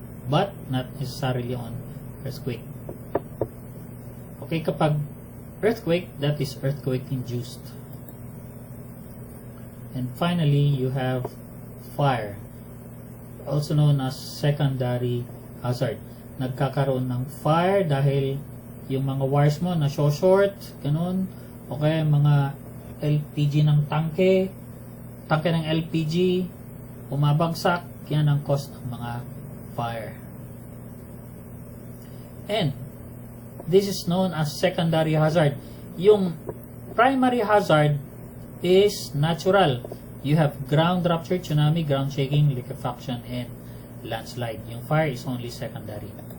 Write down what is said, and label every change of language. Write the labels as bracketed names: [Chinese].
[English] But not necessarily on earthquake. Okay, [Filipino] kapag [English] earthquake, that is earthquake-induced. And finally, you have fire, also known as secondary hazard. [Filipino] Nagkakaroon ng fire dahil yung mga wires mo na short, ganun. Okay, mga LPG ng tangke ng LPG, umabagsak, yan ang cause ng mga fire. [English] And this is known as secondary hazard. [Filipino] Yung [English] primary hazard is natural. You have ground rupture, tsunami, ground shaking, liquefaction, and landslide. [Filipino] Yung [English] fire is only secondary.